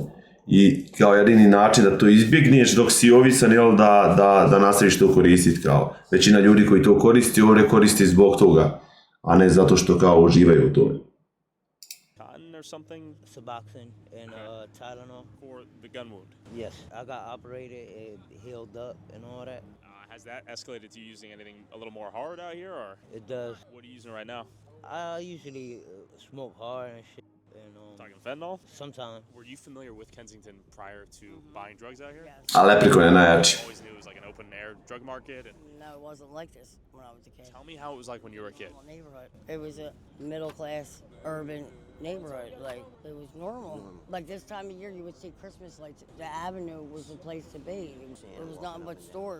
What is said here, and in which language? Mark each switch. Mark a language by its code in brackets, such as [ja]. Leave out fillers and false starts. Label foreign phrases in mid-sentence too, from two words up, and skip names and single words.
[hr] I kao jedini način da to izbjegneš dok si ovisan, jel, da nastaviš to koristiti, kao većina ljudi koji to koristi, ovdje koristi zbog toga, a ne zato što kao uživaju u tome. [en] Or something? Suboxone and Tylenol. For the gun wound? Yes, I got operated, it healed up and all that. Has that escalated to you using anything a little more hard out here, or? It does. What are you using right now? I usually smoke hard and shit. And, talking fentanyl? Sometimes. Were you familiar with Kensington prior to buying drugs out here? [hr] A Leprikon je najjači. [en] Always knew it was like an open air drug market. And No, it wasn't like this when I was a kid. tell me how it was like when you were a kid. Neighborhood. It was a middle class urban neighborhood. Like it was normal. Like this time of year, you would see Christmas lights. The avenue was the place to be. It was nothing but stores,